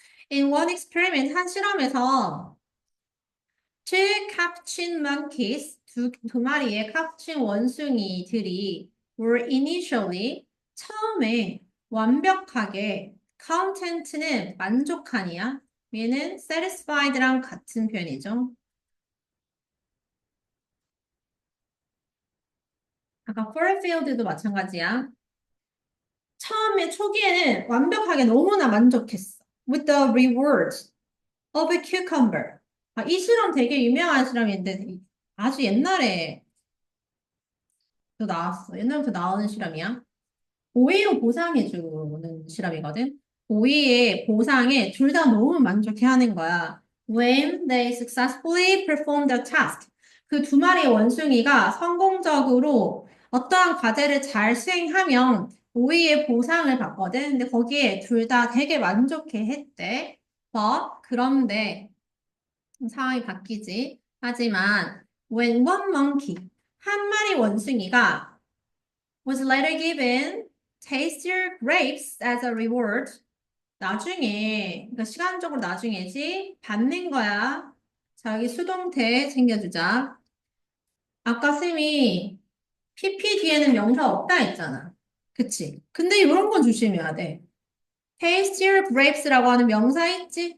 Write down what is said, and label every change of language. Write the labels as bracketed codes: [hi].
[en] In one experiment, [ko] 한 실험에서 [en] two capuchin monkeys, [ko] 두 마리의 카푸친 원숭이들이 [en] were initially, [ko] 처음에 완벽하게 content는 만족하니야. 얘는 satisfied랑 같은 표현이죠. 아까 fulfilled도 마찬가지야. 처음에 초기에는 완벽하게 너무나 만족했어. [en] With the reward of a cucumber. [ko] 아, 이 실험 되게 유명한 실험인데 아주 옛날에 또 나왔어. 옛날부터 나오는 실험이야. 오이로 보상해주는 실험이거든. 오이의 보상에 둘 다 너무 만족해하는 거야. [en] When they successfully perform the task. [ko] 그 두 마리의 원숭이가 성공적으로 어떠한 과제를 잘 수행하면 오이의 보상을 받거든. 근데 거기에 둘 다 되게 만족해 했대. 그런데 상황이 바뀌지. 하지만 [en] when one monkey, [ko] 한 마리 원숭이가 [en] was later given tastier grapes as a reward. [ko] 나중에, 그러니까 시간적으로 나중에지, 받는 거야. 자, 여기 수동태 챙겨주자. 아까 쌤이 PP 뒤에는 명사 없다 했잖아. 그치? 근데 이런 건 조심해야 돼. tastier grapes라고 하는 명사 있지?